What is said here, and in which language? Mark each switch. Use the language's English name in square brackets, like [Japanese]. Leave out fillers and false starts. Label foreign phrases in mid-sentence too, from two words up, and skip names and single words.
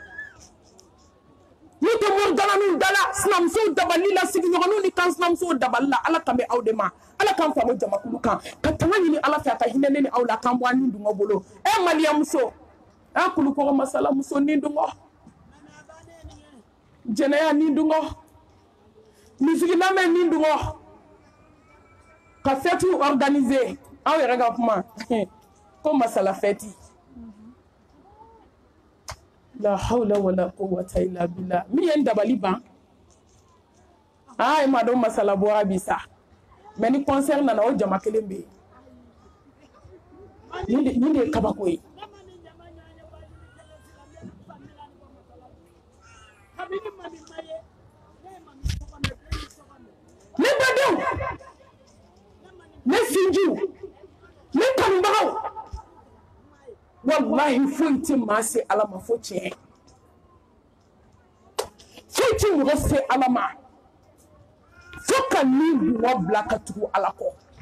[Bambara] n'u tɛ mori galaniw da la sinamusow dabali la sigiɲɔgɔnw ni kan sinamusow dabali la ala kan bɛ aw de ma ala k'an faamu jamakulu kan ka tanga ɲini ala fɛ a ka hinɛ ne ni aw la k'an bɔ an ni dungɔ bolo maliyamuso kulukɔrɔ masalamuso ni dungɔ jɛnɛya ni dungɔ misigi lamɛn ni dungɔ ka fɛtiw organiser aw yɛrɛ ka kuma ko masala fɛti. [Arabic] La hawla wala quwwata illa billah. [Bambara] Mi yen dabali ban e ma dɔn masala bɔra bi sa mais ni concert nana o jama kelen bɛ yen ni de ye kabako ye. Ne badenw ne sinjiw ne kanubagaw wallahi foyi tɛ maa se ala ma fo tiɲɛ foyi tɛ mɔgɔ se ala ma fo ka ni dungɔ bila ka tugu ala kɔ.